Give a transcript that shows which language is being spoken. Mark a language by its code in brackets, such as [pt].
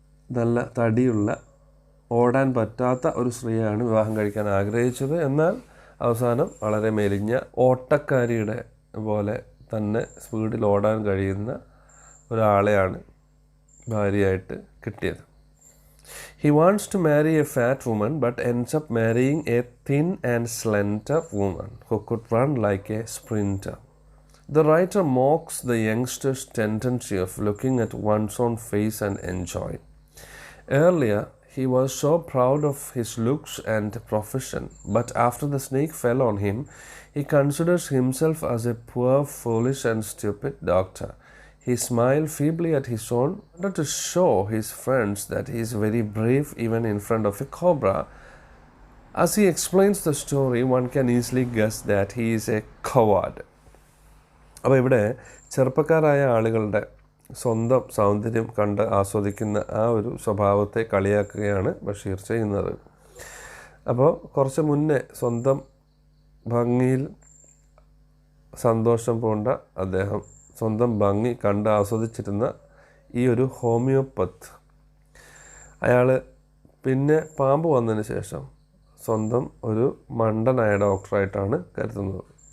[ml] നല്ല തടിയുള്ള, ഓടാൻ പറ്റാത്ത ഒരു സ്ത്രീയാണ് വിവാഹം കഴിക്കാൻ ആഗ്രഹിച്ചത്. എന്നാൽ അവസാനം വളരെ മെലിഞ്ഞ ഓട്ടക്കാരിയുടെ പോലെ തന്നെ സ്പീഡിൽ ഓടാൻ കഴിയുന്ന ഒരാളെയാണ് ഭാര്യയായിട്ട് കിട്ടിയത്. [en] He wants to marry a fat woman but ends up marrying a thin and slender woman who could run like a sprinter. The writer mocks the youngster's tendency of looking at one's own face and enjoy. Earlier, he was so proud of his looks and profession, but after the snake fell on him, he considers himself as a poor, foolish and stupid doctor. He smiled feebly at his own, wanted to show his friends that he is very brave even in front of a cobra. As he explains the story, one can easily guess that he is a coward. [ml] അപ്പോൾ ഇവിടെ ചെറുപ്പക്കാരായ ആളുകളുടെ സ്വന്തം സൗന്ദര്യം കണ്ട് ആസ്വദിക്കുന്ന ആ ഒരു സ്വഭാവത്തെ കളിയാക്കുകയാണ് ബഷീർ ചെയ്യുന്നത്. അപ്പോൾ കുറച്ച് മുന്നേ സ്വന്തം ഭംഗിയിൽ സന്തോഷം പൂണ്ട അദ്ദേഹം, സ്വന്തം ഭംഗി കണ്ട് ആസ്വദിച്ചിരുന്ന ഈ ഒരു ഹോമിയോപ്പത്ത്, അയാൾ പിന്നെ പാമ്പ് വന്നതിന് ശേഷം സ്വന്തം ഒരു മണ്ടനായ ഡോക്ടറായിട്ടാണ് കരുതുന്നത്.